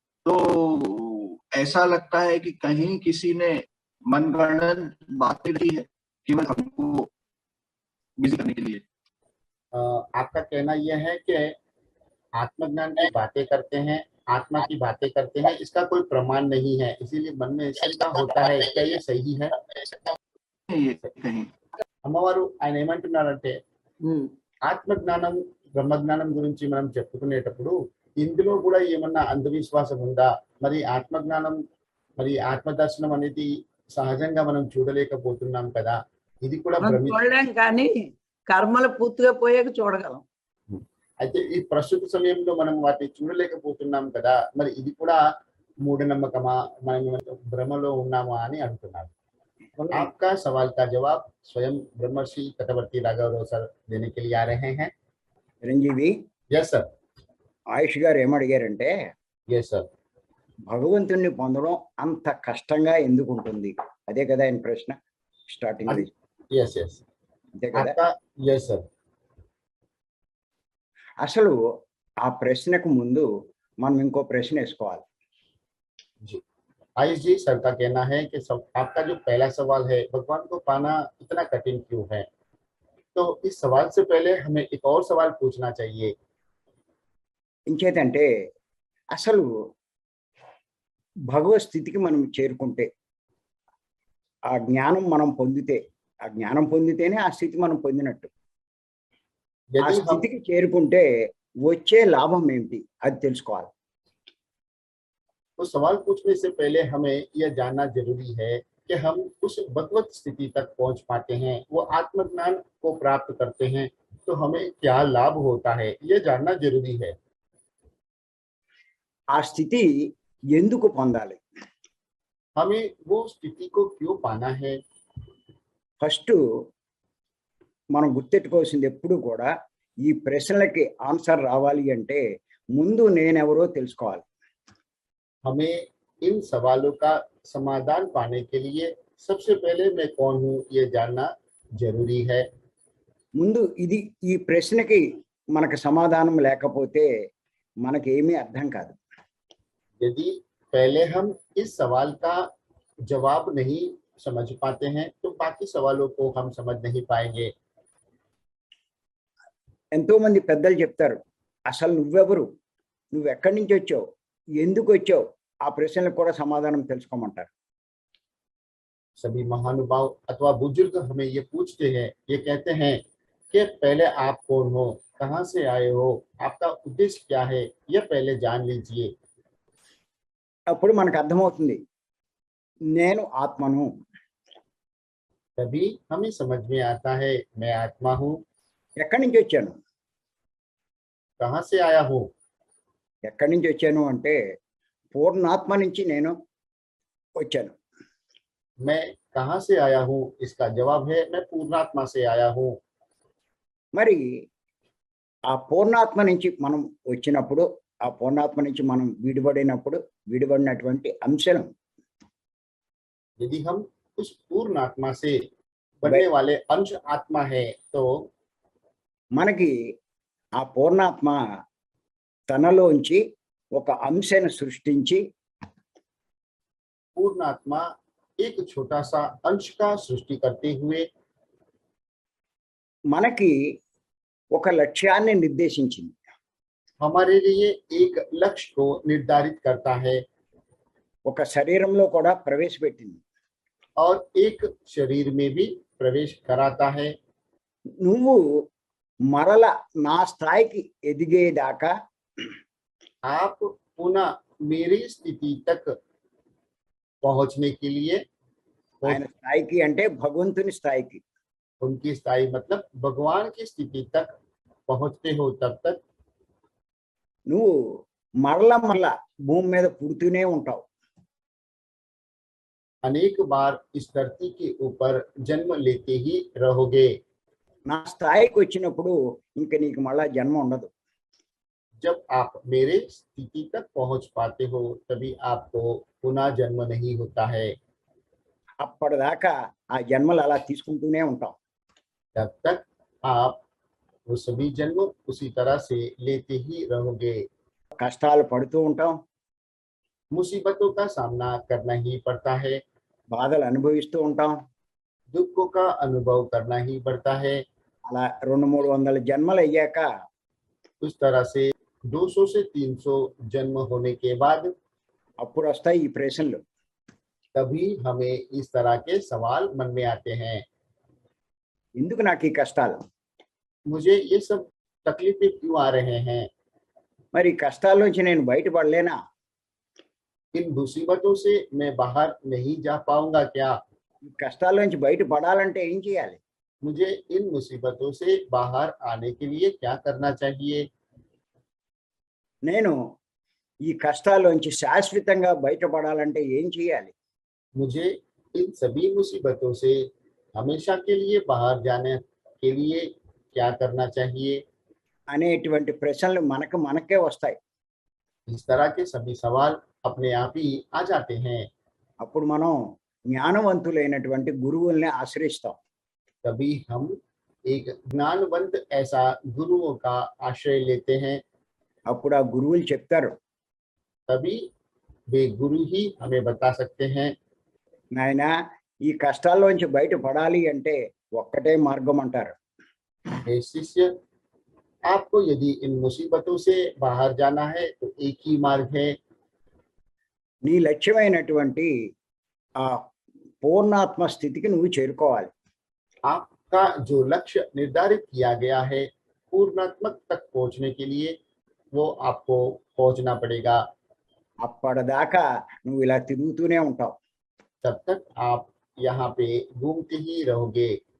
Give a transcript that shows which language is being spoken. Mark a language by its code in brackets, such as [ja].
[hi] तो ऐसा लगता है कि कहीं किसी ने मनगढ़ंत बातें की है केवल हमको बिजी करने के लिए। आपका कहना यह है कि आत्मज्ञान की बातें करते हैं, आत्मा की बातें करते हैं, इसका कोई प्रमाण नहीं है, इसीलिए मन में शंका होता है। क्या ये सही है? ये कहीं [te] అమ్మవారు ఆయన ఏమంటున్నారంటే ఆత్మజ్ఞానం బ్రహ్మజ్ఞానం గురించి మనం చెప్పుకునేటప్పుడు ఇందులో కూడా ఏమన్నా అంధవిశ్వాసం ఉందా? మరి ఆత్మజ్ఞానం మరి ఆత్మదర్శనం అనేది సహజంగా మనం చూడలేకపోతున్నాం కదా, ఇది కూడా మనం చూడలేం, కానీ కర్మలు పూర్తిగా పోయాక చూడగలం. అయితే ఈ ప్రస్తుత సమయంలో మనం వాటిని చూడలేకపోతున్నాం కదా, మరి ఇది కూడా మూఢనమ్మకమా, మనం భ్రమలో ఉన్నామా అని అంటున్నారు. [hi] आपका सवाल का जवाब स्वयं ब्रह्मर्षि कटवर्ती राघव सर देने के लिए आ रहे हैं. [te] Chiranjeevi, [en] Yes sir. [te] ఆయుష్ గారు ఏమడిగారంటే, [en] Yes sir. [te] భగవంతుణ్ణి పొందడం అంత కష్టంగా ఎందుకు ఉంటుంది? అదే కదా ఆయన ప్రశ్న స్టార్టింగ్. [en] Yes yes. [te] అంతే కదా? [hi] आपका [en] Yes sir. [te] అసలు ఆ ప్రశ్నకు ముందు మనం ఇంకో ప్రశ్న వేసుకోవాలి. [hi] जी आयुष जी, सर का कहना है कि आपका जो पहला सवाल है, भगवान को पाना इतना कठिन क्यों है, तो इस सवाल से पहले हमें एक और सवाल पूछना चाहिए. [te] ఇంకేంటంటే అసలు భగవత్ స్థితికి మనం చేరుకుంటే, ఆ జ్ఞానం మనం పొందితే, ఆ జ్ఞానం పొందితేనే ఆ స్థితి మనం పొందినట్టు. ఆ స్థితికి చేరుకుంటే వచ్చే లాభం ఏమిటి అది తెలుసుకోవాలి. [hi] तो सवाल पूछने से पहले हमें यह जानना जरूरी है कि हम उस भगवत स्थिति तक पहुंच पाते हैं, वो आत्मज्ञान को प्राप्त करते हैं, तो हमें क्या लाभ होता है, यह जानना जरूरी है. [te] ఆ స్థితి ఎందుకు పొందాలి? [hi] हमें वो स्थिति को क्यों पाना है? [te] ఫస్ట్ మనం గుర్తెట్టుకోవాల్సింది ఎప్పుడు కూడా, ఈ ప్రశ్నలకి ఆన్సర్ రావాలి అంటే ముందు నేనెవరో తెలుసుకోవాలి. [hi] हमें इन सवालों का समाधान पाने के लिए सबसे पहले मैं कौन हूँ ये जानना जरूरी है. [te] ముందు ఇది ఈ ప్రశ్నకి మనకు సమాధానం లేకపోతే మనకి ఏమీ అర్థం కాదు. [hi] यदि पहले हम इस सवाल का जवाब नहीं समझ पाते हैं तो बाकी सवालों को हम समझ नहीं पाएंगे. [te] ఎంతో మంది పెద్దలు చెప్తారు, అసలు నువ్వెవరు, నువ్వు ఎక్కడి నుంచి వచ్చావు, ఎందుకు వచ్చావు, ఆ ప్రశ్నలకు కూడా సమాధానం తెలుసుకోమంటారు. [hi] सभी महानुभाव अथवा बुजुर्ग हमें ये पूछते हैं, ये कहते हैं कि पहले आप कौन हो, कहाँ से आए हो, आपका उद्देश्य क्या है, यह पहले जान लीजिए. [te] అప్పుడు మనకు అర్థమవుతుంది, నేను ఆత్మను. [hi] तभी हमें समझ में आता है मैं आत्मा हूँ. [te] ఎక్కడి నుంచి వచ్చాను? [hi] कहाँ से आया हूँ? [te] ఎక్కడి నుంచి వచ్చాను అంటే పూర్ణాత్మ నుంచి నేను వచ్చాను. [hi] मैं कहाँ से आया हूँ, इसका जवाब है मैं पूर्णात्मा से आया हूँ. [te] మరి ఆ పూర్ణాత్మ నుంచి మనం వచ్చినప్పుడు, ఆ పూర్ణాత్మ నుంచి మనం విడిపడినప్పుడు విడిపడినటువంటి అంశం, [hi] यदि हम उस पूर्ण आत्मा से बनने वाले अंश आत्मा है तो [te] మనకి ఆ పూర్ణాత్మ తనలోంచి ఒక అంశను సృష్టించి, [hi] पूर्ण आत्मा एक छोटा सा अंश का सृष्टि करते हुए [te] మనకి ఒక లక్ష్యాన్ని నిర్దేశించింది. [hi] हमारे लिए एक लक्ष्य को निर्धारित करता है [te] ఒక శరీరంలో కూడా ప్రవేశపెట్టింది. [hi] और एक शरीर में भी प्रवेश कराता है. [te] నువ్వు మరల నా స్థాయికి ఎదిగేదాకా [hi] आप पुनः मेरी स्थिति तक पहुंचने के लिए [te] ఆయన స్థాయికి అంటే భగవంతుని స్థాయికి. [hi] उनकी स्थायी मतलब भगवान की स्थिति तक पहुंचते हो तब तक [te] నువ్వు మరలా భూమి మీద పుడుతూనే ఉంటావు. [hi] अनेक बार इस धरती के ऊपर जन्म लेते ही रहोगे। [te] నా స్థాయికి వచ్చినప్పుడు ఇంక నీకు మళ్ళా జన్మ ఉండదు. [hi] जब आप मेरे स्थिति तक पहुंच पाते हो तभी आपको पुनः जन्म नहीं होता है। [te] అప్పటిదాకా ఆ జన్మలు అలా తీసుకుంటూనే ఉంటాం. [hi] तब तक आप वो सभी जन्म उसी तरह से लेते ही रहोगे। [te] కష్టాలు పడుతూ ఉంటాం, [hi] मुसीबतों का सामना करना ही पड़ता है, [te] బాధలు అనుభవిస్తూ ఉంటాం. [hi] दुखों का अनुभव करना ही पड़ता है। [te] అలా 200-300 జన్మలు అయ్యాక [hi] उस तरह से 200 से 300 जन्म होने के बाद [te] అప్పుడు వస్తాయి ఈ ప్రశ్నలు. [hi] तभी हमें इस तरह के सवाल मन में आते हैं। [te] ఎందుకు నాకు ఈ కష్టాలు? [hi] मुझे ये सब तकलीफें क्यों आ रहे हैं? [te] మరి ఈ కష్టాల నుంచి నేను బయటపడలేనా? [hi] इन मुसीबतों से मैं बाहर नहीं जा पाऊंगा क्या? [te] ఈ కష్టాల నుంచి బయటపడాలంటే ఏం చేయాలి? [hi] मुझे इन मुसीबतों से बाहर आने के लिए क्या करना चाहिए? [te] నేను ఈ కష్టాల్లోంచి శాశ్వతంగా బయటపడాలంటే ఏం చేయాలి? [hi] मुझे इन सभी मुसीबतों से हमेशा के लिए बाहर जाने के लिए क्या करना चाहिए? [te] అనేటువంటి ప్రశ్నలు మనకే వస్తాయి. [hi] इस तरह के सभी सवाल अपने आप ही आ जाते हैं। [te] అప్పుడు మనం జ్ఞానవంతులైనటువంటి గురువుల్ని ఆశ్రయిస్తాం. [hi] तभी हम एक ज्ञानवंत ऐसा गुरुओं का आश्रय लेते हैं। [te] అప్పుడు ఆ గురువులు చెప్తారు, [hi] तभी वे गुरु ही हमें बता सकते हैं। [te] నాయనా ఈ కష్టాల్లోంచి బయటపడాలి అంటే ఒక్కటే మార్గం అంటారు. [hi] हे शिष्य, आपको यदि इन मुसीबतों से बाहर जाना है तो एक ही मार्ग है। [te] నీ లక్ష్యమైనటువంటి ఆ పూర్ణాత్మ స్థితికి నువ్వు చేరుకోవాలి. [hi] आपका जो लक्ष्य निर्धारित किया गया है पूर्णात्मक तक पहुंचने के लिए वो आपको पहुंचना पड़ेगा। [te] అప్పటిదాకా నువ్వు ఇలా తిరుగుతూనే ఉంటావు [hi] तब तक आप यहाँ पे घूमते ही रहोगे,